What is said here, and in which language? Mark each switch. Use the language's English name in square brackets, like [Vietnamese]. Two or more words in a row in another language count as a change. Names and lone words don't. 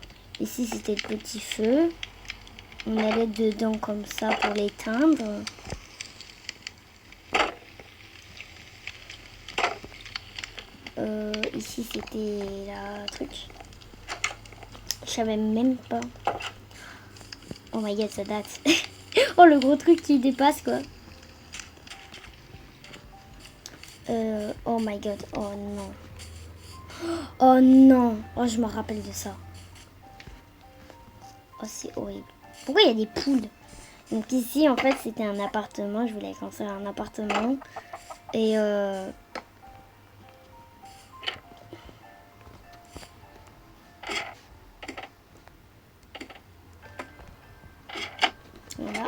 [French] Ici, c'était le petit feu. On allait dedans comme ça pour l'éteindre. Ici, c'était la truc. Je savais même pas. [English] Oh my god, [French] ça date. Oh, le gros truc qui dépasse, quoi. [English] Oh my god, [French] oh non. Oh non. Oh, je me rappelle de ça. Oh, c'est horrible. Pourquoi il y a des poules? Donc ici, en fait, c'était un appartement. Je voulais construire un appartement. Et voilà.